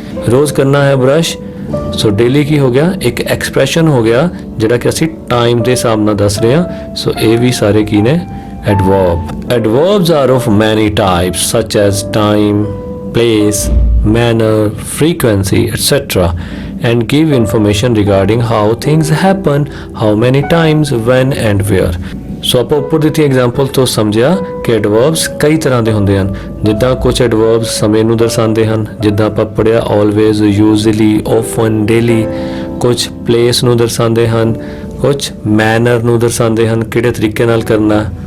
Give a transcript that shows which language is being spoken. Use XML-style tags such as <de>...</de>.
<pa>ਰੋਜ਼ ਕਰਨਾ ਹੈ ਬ੍ਰਸ਼। ਸੋ ਡੇਲੀ ਕੀ ਹੋ ਗਿਆ? ਇੱਕ ਐਕਸਪ੍ਰੈਸ਼ਨ ਹੋ ਗਿਆ ਜਿਹੜਾ ਕਿ ਅਸੀਂ ਟਾਈਮ ਦੇ ਹਿਸਾਬ ਨਾਲ ਦੱਸ ਰਹੇ ਹਾਂ। ਸੋ ਇਹ ਵੀ ਸਾਰੇ ਕੀ ਨੇ?</pa> <en>Adverb. Adverbs are of many types such as time, place, manner, frequency, etc. and give information regarding how things happen, how many times, when and where.</en> <pa>ਸੋ ਆਪਾਂ ਉੱਪਰ ਦਿੱਤੀ ਐਗਜ਼ਾਮਪਲ ਤੋਂ ਸਮਝਿਆ ਕਿ ਐਡਵਰਬਸ ਕਈ ਤਰ੍ਹਾਂ ਦੇ ਹੁੰਦੇ ਹਨ। ਜਿੱਦਾਂ ਕੁਝ ਐਡਵਰਬਸ ਸਮੇਂ ਨੂੰ ਦਰਸਾਉਂਦੇ ਹਨ, ਜਿੱਦਾਂ ਆਪਾਂ ਪੜ੍ਹਿਆ ਆਲਵੇਜ਼, ਯੂਜ਼ਲੀ, ਆਫਨ, ਡੇਲੀ। ਕੁਝ ਪਲੇਸ ਨੂੰ ਦਰਸਾਉਂਦੇ ਹਨ, ਕੁਝ ਮੈਨਰ ਨੂੰ ਦਰਸਾਉਂਦੇ ਹਨ, ਕਿਹੜੇ ਤਰੀਕੇ ਨਾਲ ਕਰਨਾ।</pa>